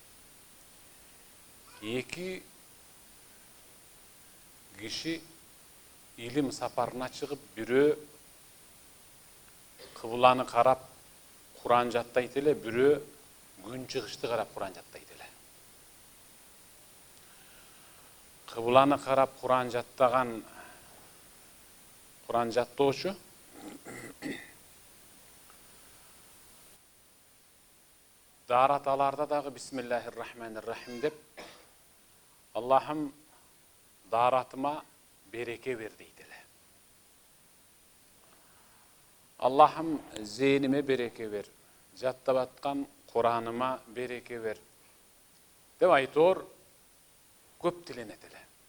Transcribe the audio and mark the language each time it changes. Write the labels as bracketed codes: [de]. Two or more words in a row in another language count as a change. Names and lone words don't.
[ky] Эки киши илим сапарына чыгып, бирөө кыбланы карап Куран жаттайт эле, бирөө күн чыгышты карап Куран жаттайт эле. Кыбланы карап Куран жаттаган Куран жаттоочу дараталарда дагы [ar] بسم الله الرحمن الرحيم [ky] деп Аллахым даратыма береке бер дейт эле. Аллахым зейниме береке бер, жаттап аткан Кураныма береке бер деп айтор көп тиленет эле.